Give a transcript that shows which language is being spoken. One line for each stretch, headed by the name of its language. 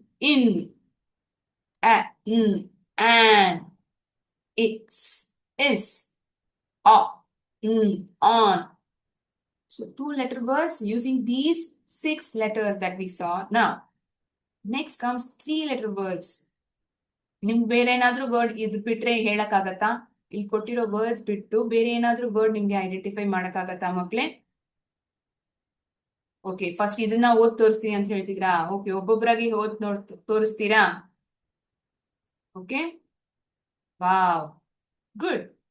English: In, on, it's, is, on. So 2 letter words using these 6 letters that we saw now. Next comes 3 letter words.
Kannada: ನಿಮ್ಗೆ ಬೇರೆ ಏನಾದ್ರೂ word ಇದ್ ಬಿಟ್ರೆ ಹೇಳಕ್ ಆಗತ್ತಾ? ಇಲ್ಲಿ ಕೊಟ್ಟಿರೋ ವರ್ಡ್ಸ್ ಬಿಟ್ಟು ಬೇರೆ ಏನಾದ್ರೂ ವರ್ಡ್ ನಿಮ್ಗೆ ಐಡೆಂಟಿಫೈ ಮಾಡಕ್ ಆಗತ್ತಾ ಮಕ್ಳೇ? ಓಕೆ, ಫಸ್ಟ್ ಇದನ್ನ ಓದ್ ತೋರಿಸ್ತೀನಿ ಅಂತ ಹೇಳ್ತಿದ್ರಾ? ಓಕೆ, ಒಬ್ಬೊಬ್ಬರಾಗಿ ಓದ್ ತೋರಿಸ್ತೀರಾ? Okay, wow, good.